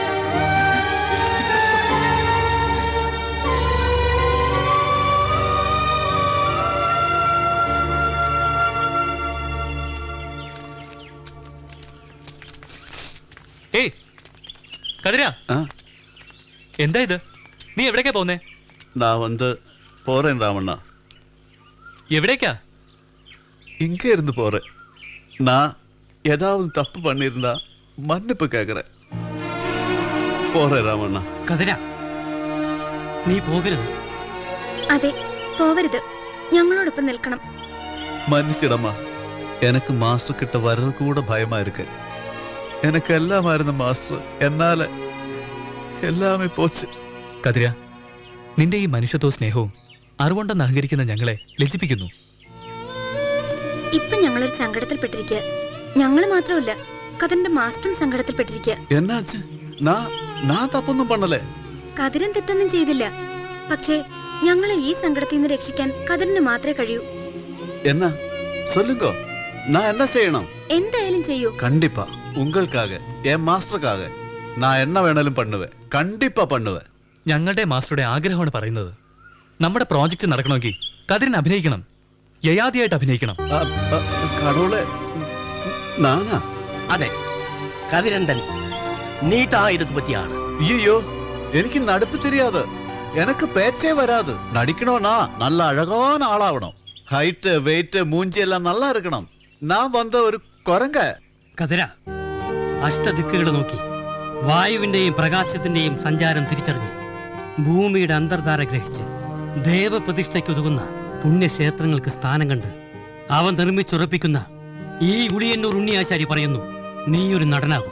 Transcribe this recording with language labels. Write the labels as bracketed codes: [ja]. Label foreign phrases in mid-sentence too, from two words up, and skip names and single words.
[ml] ഏയ് കതിരാ, എന്താ ഇത്? നീ എവിടേക്കാ പോന്നേ? [ta] நான் போறேன் ராமண்ணா. [ml] എവിടേക്കാ? [ta] இங்கே இருந்து போறேன். நான் ஏதாவது தப்பு பண்ணிருந்தா மன்னிப்பு கேக்குறேன். போறேன் ராமண்ணா. [ml] കതിരാ, നീ പോകരുത്. അതെ, പോവരുത്. ഞങ്ങളോടൊപ്പം നിൽക്കണം. [ta] மன்னிச்சிடம்மா. எனக்கு மாஸ்டர் கிட்ட வர்றது கூட பயமா இருக்கு. எனக்கு எல்லாமாயிருந்த மாஸ்டர் என்னால எல்லாமே போச்சு. [ml] കതിര, നിന്റെ ഈ മനുഷ്യത്വവും സ്നേഹവും അറിവുണ്ടെന്ന് അഹങ്കരിക്കുന്ന ഞങ്ങളെ ലജ്ജിപ്പിക്കുന്നു. ഇപ്പൊ ഞങ്ങളൊരു സങ്കടത്തിൽപ്പെട്ടിരിക്കുക. ഞങ്ങൾ മാത്രമല്ല, കതിരന്റെ മാസ്റ്ററും സങ്കടത്തിൽപ്പെട്ടിരിക്കുക. [ta] என்னாச்சு? நான் தப்பொന്നും பண்ணல. [ml] കതിരൻ തെറ്റൊന്നും ചെയ്തില്ല. പക്ഷേ ഞങ്ങളെ ഈ സങ്കടത്തിൽ നിന്ന് രക്ഷിക്കാൻ കതിരന് മാത്രമേ കഴിയൂ. [ta] என்ன சொல்லுங்க, நான் என்ன செய்யணும்? [ml] എന്തായാലും ചെയ്യൂ. [ta] கண்டிப்பா உங்களுக்காக, என் மாஸ்டருக்காக நான் என்ன வேணாலும் பண்ணுவேன். கண்டிப்பா பண்ணுவேன். [ml] ഞങ്ങളുടെ മാസ്റ്ററുടെ ആഗ്രഹമാണ് പറയുന്നത്. നമ്മുടെ പ്രോജക്റ്റ് നടക്കണമെങ്കിൽ കതിരൻ അഭിനയിക്കണം, യയാതിയായിട്ട് അഭിനയിക്കണം. അതെ, കതിരൻ തന്നെ. നീട്ടാ ഇതൊക്കെ പറ്റിയാണ്. [ta] ஐயோ, எனக்கு நடிப்பு தெரியாது. எனக்கு பேச்சே வராது. நடிக்கணும்னா நல்ல அழகான ஆளாகணும். [en] height weight [ta] மூஞ்சி எல்லாம் நல்லா இருக்கணும். நான் வந்த ஒரு குரங்க. [ml] കതിര, അഷ്ടദിക്കുകളെ നോക്കി വായുവിന്റെയും പ്രകാശത്തിന്റെയും സഞ്ചാരം തിരിച്ചറിഞ്ഞ് ഭൂമിയുടെ അന്തർധാര ഗ്രഹിച്ച് ദേവപ്രതിഷ്ഠയ്ക്കൊതുങ്ങുന്ന പുണ്യക്ഷേത്രങ്ങൾക്ക് സ്ഥാനം കണ്ട് അവൻ നിർമ്മിച്ചുറപ്പിക്കുന്ന ഈ ഉളിയന്നൂർ ഉണ്ണിയാശാരി പറയുന്നു, നീയൊരു നടനാകും.